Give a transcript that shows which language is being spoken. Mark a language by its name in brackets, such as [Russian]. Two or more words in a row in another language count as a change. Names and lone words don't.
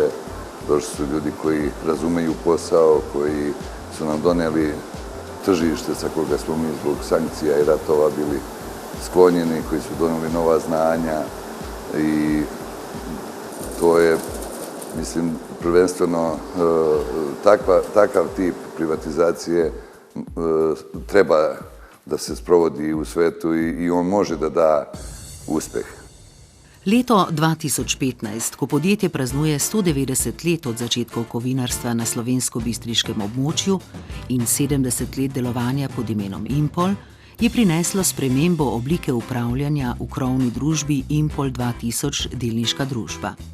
[Serbian] Došli su ljudi koji razumeju posao, koji su nam doneli tržište sa koga smo mi zbog sankcija i ratova bili sklonjeni, koji su doneli nova znanja i to je, mislim, prvenstveno takav tip privatizacije treba da se sprovodi u svetu i on može da da uspeh. [Slovenian] Leto 2015, ko podjetje praznuje 190 let od začetkov kovinarstva na slovensko-bistriškem območju in 70 let delovanja pod imenom Impol, je prineslo spremembo oblike upravljanja v krovni družbi Impol 2000 delniška družba.